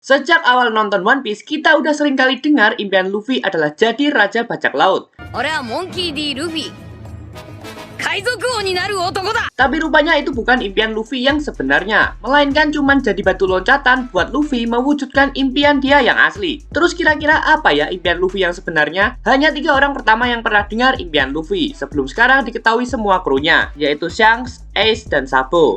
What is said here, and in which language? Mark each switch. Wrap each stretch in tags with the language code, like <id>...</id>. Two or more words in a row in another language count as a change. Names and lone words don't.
<id>Sejak awal nonton One Piece, kita udah sering kali dengar impian Luffy adalah jadi Raja Bajak Laut.</id> <ja>俺はモンキー D ルフィ海賊王になる男だ</ja> <id>Tapi rupanya itu bukan impian Luffy yang sebenarnya, melainkan cuman jadi batu loncatan buat Luffy mewujudkan impian dia yang asli. Terus kira-kira apa ya impian Luffy yang sebenarnya? Hanya 3 orang pertama yang pernah dengar impian Luffy, sebelum sekarang diketahui semua krunya, yaitu Shanks, Ace, dan Sabo.</id>